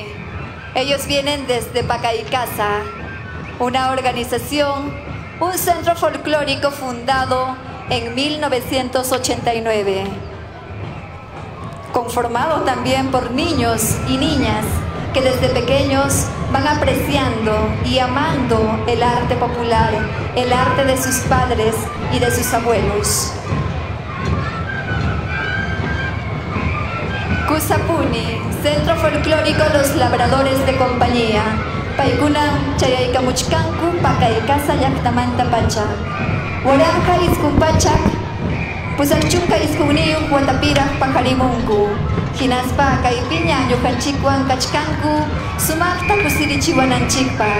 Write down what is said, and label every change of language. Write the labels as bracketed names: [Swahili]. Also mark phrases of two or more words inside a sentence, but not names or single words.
[Spanish] Ellos vienen desde Pacaicasa, una organización, un centro folclórico fundado en 1989, conformado también por niños y niñas que desde pequeños van apreciando y amando el arte popular, el arte de sus padres y de sus abuelos. Kusapuni, Centro Folclórico Los Labradores de Compañía. [Quechua] Paikuna chayaykamuchkanku Pacaicasa llaqtamanta pacha. Waranqa iskunpachak, pusanchunka iskunniyuq watapiraq paqarimunku. Hinaspa kaypiña ñuqanchikwan kachkanku, sumaqta kusirichiwananchikpaq.